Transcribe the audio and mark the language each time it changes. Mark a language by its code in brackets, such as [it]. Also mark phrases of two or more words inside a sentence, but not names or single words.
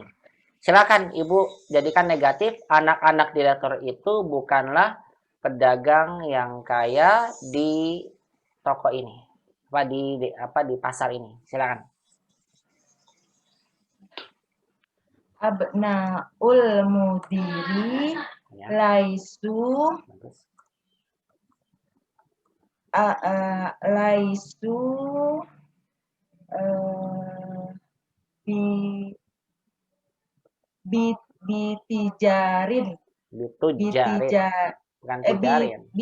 [id] Silakan Ibu jadikan negatif, anak-anak direktur itu bukanlah pedagang yang kaya di toko ini. Di pasar ini. Silakan. [ar] Abnaul mudiri [id] Ya. [ar] laisu [id] Bagus. [ar] laisu bitijarin [id] Bukan tijarin.